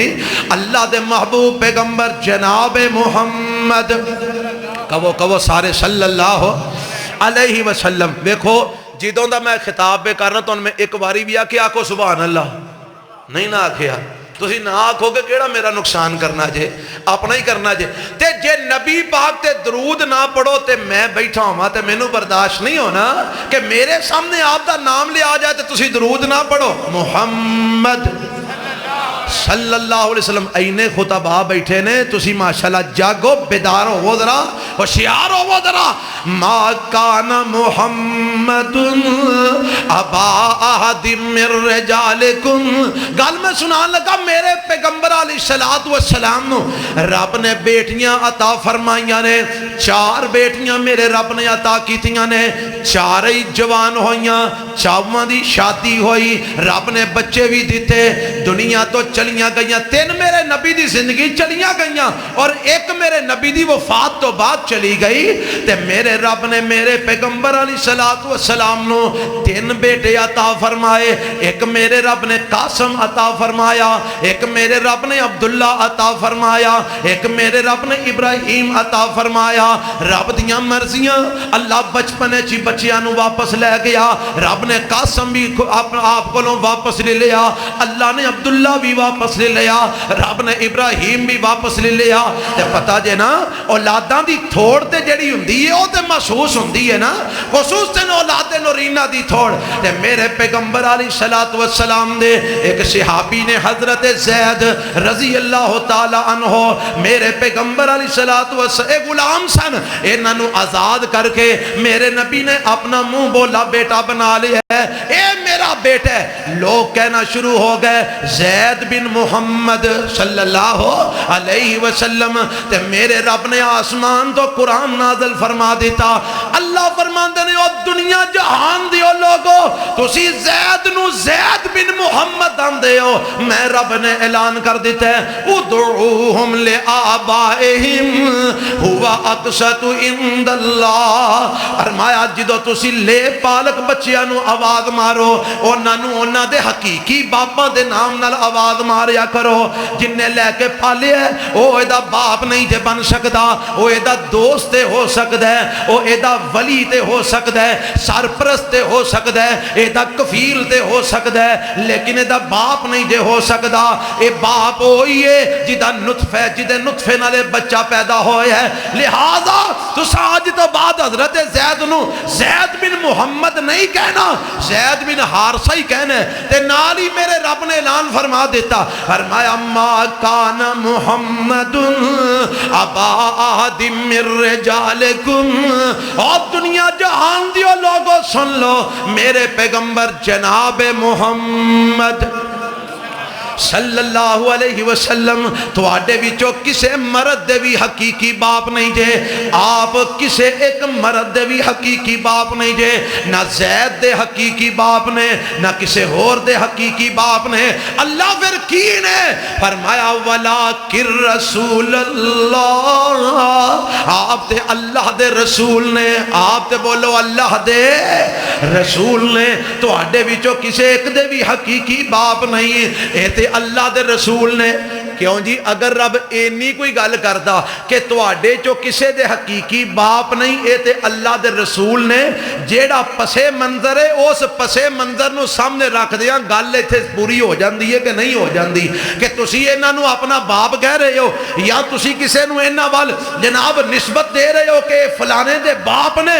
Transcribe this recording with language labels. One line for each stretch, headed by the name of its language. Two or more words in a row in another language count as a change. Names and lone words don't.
Punjabi: اللہ دے محبوب پیغمبر جناب محمد, کہو سارے
Arabic: صلی اللہ علیہ وسلم.
Punjabi: دیکھو جدوں دا میں خطاب پہ کرنا تو ان میں ایک باری بھی آکے آکو
Arabic: سبحان اللہ
Punjabi: نہیں نہ آکھیا, تسی نہ آکھو کہ کیڑا میرا نقصان کرنا جے, اپنا ہی کرنا جے. تے جے نبی پاک تے درود نہ پڑھو تے میں بیٹھا ہوں تے میں نو برداشت نہیں ہونا کہ میرے سامنے آپ دا نام لے آ جائے تے تسی درود نہ پڑھو. محمد
Arabic: صلی اللہ علیہ وسلم
Punjabi: اینے خطبہ بیٹھے نے, تسی ماشاءاللہ جاگو, بیدار ہو ذرا, ہوشیار ہو ذرا.
Arabic: ما کان محمد ابا احد من رجالکم.
Punjabi: گل میں سنان لگا میرے پیغمبر
Arabic: علیہ السلام
Punjabi: نو رب نے بیٹیاں عطا فرمائیاں نے, 4 بیٹیاں میرے رب نے عطا کیتیاں نے, 4 ہی جوان ہوئیاں, 4واں دی شادی ہوئی, رب نے بچے بھی دیتے, دنیا تو چلیاں گئیاں. 3 میرے نبی دی زندگی چلیاں گئیاں اور 1 میرے نبی دی وفات تو بعد چلی گئی. تے میرے رب نے میرے پیغمبر
Arabic: علیہ السلام
Punjabi: نو 3 بیٹے عطا فرمائے. 1 میرے رب نے قاسم عطا فرمایا, 1 میرے رب نے عبداللہ عطا فرمایا, 1 میرے رب نے ابراہیم عطا فرمایا. رب دیاں مرضیاں, اللہ بچپنے چی بچیاں نو واپس لے گیا. رب نے قاسم بھی آپ کو واپس لے لیا, اللہ نے عبداللہ بھی واپس لے لیا, رب نے ابراہیم بھی واپس لے لیا. تے پتہ جے نا اولاداں دی تھوڑ تے جڑی ہوندی ہے او تے محسوس ہوندی ہے نا, خصوصاً اولاد نورینہ دی تھوڑ. تے میرے پیغمبر
Arabic: علیہ السلام
Punjabi: دے ایک صحابی نے حضرت زید
Arabic: رضی اللہ تعالی عنہ,
Punjabi: میرے پیغمبر
Arabic: علیہ السلام
Punjabi: ایک غلام سن, انہاں نو آزاد کر کے میرے نبی نے اپنا منہ بولا بیٹا بنا لیا ہے, اے میرا بیٹا ہے. لوگ کہنا شروع ہو گئے زید بن محمد
Arabic: صلی اللہ علیہ وسلم.
Punjabi: تے میرے رب نے آسمان تو قرآن نازل فرما دیتا. اللہ فرماندے نے او دنیا جہان دیو لوگو, تسی زید نو زید بن محمد آندے ہو, میں رب نے اعلان کر دیتا ہے
Arabic: ادعوہم لآبائہم ہوا اقسط عند اللہ.
Punjabi: فرمایا جدو تسی لے پالک بچیاں نو آواز مارو انہاں دے حقیقی باپاں دے نام نال آواز ماریا کرو. جن نے لے کے پالیا ہے وہ ایدا باپ نہیں تے بن سکتا, وہ ایدا دوست تے ہو سکتا ہے, وہ ایدا ولی تے ہو سکتا ہے, سرپرست تے ہو سکتا ہے, ایدا کفیل تے ہو سکتا ہے, لیکن ایدا باپ نہیں دے ہو سکتا. اے باپ ہوئی ہے جدا نطفہ, جدے نطفے نالے بچہ پیدا ہویا ہے. لہذا تو آج تو بعد حضرت زید نو زید بن محمد نہیں کہنا, زید بن حارثہ ہی کہنا ہے. تے نال ہی میرے رب نے اعلان فرما دیتا, فرمایا
Arabic: ما کان محمد ابا احد من رجالکم.
Punjabi: اور دنیا جہان دیو لوگو سن لو, میرے پیغمبر جناب محمد
Arabic: صلی اللہ علیہ وسلم
Punjabi: تو آڈے وچوں کسے مرد دے بھی حقیقی باپ نہیں جے. آپ کسے ایک مرد دے بھی حقیقی باپ نہیں جے, نہ زید دے حقیقی باپ نے, نہ کسے اور دے حقیقی باپ نے. اللہ پھر کی نے فرمایا
Arabic: وَلَٰكِن رَسُولَ اللَّهِ,
Punjabi: آپ تے اللہ دے رسول نے. آپ تے بولو اللہ دے رسول نے. تو آڈے وچوں کسے ایک دے بھی حقیقی باپ نہیں, اے تے اللہ دے رسول نے. کیوں جی اگر رب اینی کوئی گل کردا کہ تواڈے چو کسے دے حقیقی باپ نہیں, اے تے اللہ دے رسول نے, جیڑا پسے منظر ہے اس پسے منظر نو سامنے رکھ دیاں گل ایتھے پوری ہو جاندی ہے کہ نہیں ہو جاندی. کہ تسی انہاں نو اپنا باپ کہہ رہے ہو, یا تسی کسے نو انہاں وال جناب نسبت دے رہے ہو کہ فلانے دے باپ نے.